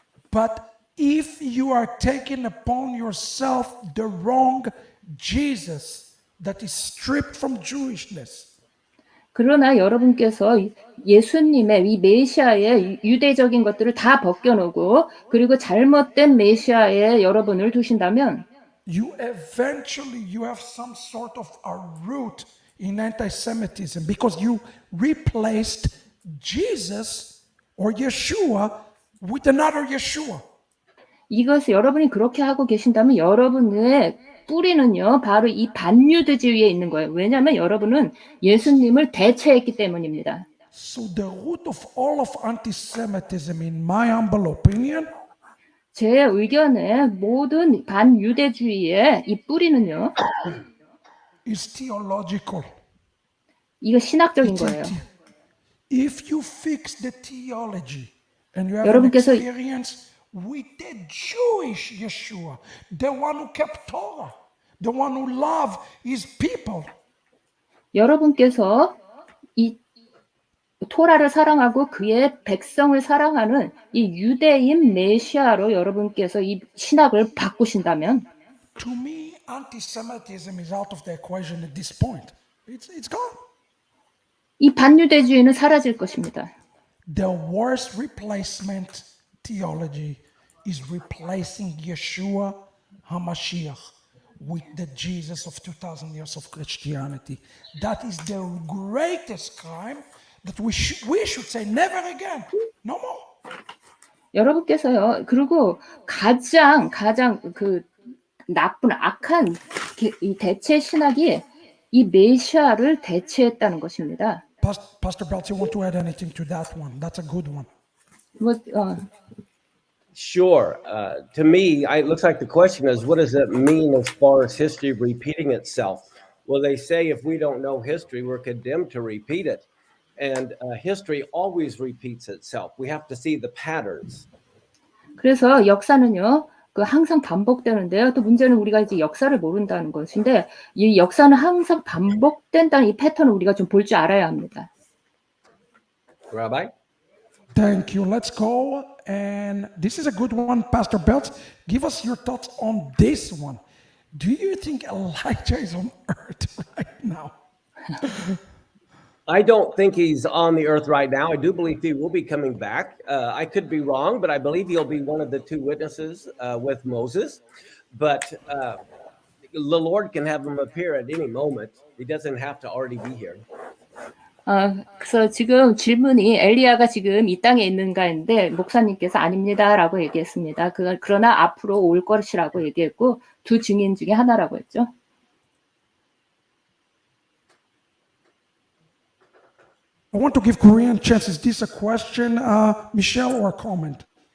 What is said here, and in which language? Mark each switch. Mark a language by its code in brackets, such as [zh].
[en] But if you are taking upon yourself the wrong Jesus that is stripped from Jewishness, [ko] 그러나 여러분께서 예수님의 이 메시아의 유대적인 것들을 다 벗겨놓고 그리고 잘못된 메시아에 여러분을 두신다면 [en] you have some sort of a root in anti-Semitism because you replaced Jesus or Yeshua with another Yeshua. [ko] 이것을 여러분이 그렇게 하고 계신다면 여러분의 뿌리는요 바로 이 반유대주의에 있는 거예요. 왜냐하면 여러분은 예수님을 대체했기 때문입니다. [en] So the root of all of anti-Semitism, in my humble opinion, [ko] 제 의견에 모든 반유대주의의 이 뿌리는요 [en] is theological. [ko] 이거 신학적인 거예요. [en] If you fix the theology and you have an [ko] 여러분께서 [en] experience with the Jewish Yeshua, the one who kept Torah, the one who loved his people. [ko] 여러분께서 이 토라를 사랑하고 그의 백성을 사랑하는 이 유대인 메시아로 여러분께서 이 신학을 바꾸신다면 [en] To me, anti-Semitism is out of the equation at this point. It's gone. [ko] 이 반유대주의는 사라질 것입니다. [en] The worst replacement theology is replacing Yeshua HaMashiach with the Jesus of 2,000 years of Christianity. That is the greatest crime that we should say never again, no more. [ko] 여러분께서요. 그리고 가장 그 나쁜 악한 이 대체 신학이 이 메시아를 대체했다는 것입니다. [en] Pastor Belts, you want to add anything to that one? That's a good one. Sure. To me, it looks like the question is, what does it mean as far as history repeating itself? Well, they say if we don't know history, we're condemned to repeat it. And history always repeats itself. We have to see the patterns. [ko] 그래서 역사는요, 항상 반복되는데요. 또 문제는 우리가 이제 역사를 모른다는 것인데, 이 역사는 항상 반복된다는 이 패턴을 우리가 좀 볼 줄 알아야 합니다. [en] Rabbi? Thank you. Let's go. And this is a good one, Pastor Belts. Give us your thoughts on this one. Do you think Elijah is on earth right now? I don't think he's on the earth right now. I do believe he will be coming back. I could be wrong, but I believe he'll be one of the two witnesses with Moses. But the Lord can have him appear at any moment. He doesn't have to already be here. [ko] 그래서 지금 질문이 엘리야가 지금 이 땅에 있는가인데 목사님께서 아닙니다라고 얘기했습니다. 그러나 앞으로 올 것이라고 얘기했고 두 증인 중에 하나라고 했죠. [en] I want to give Korean chance. Is this a question, Michelle, or a comment?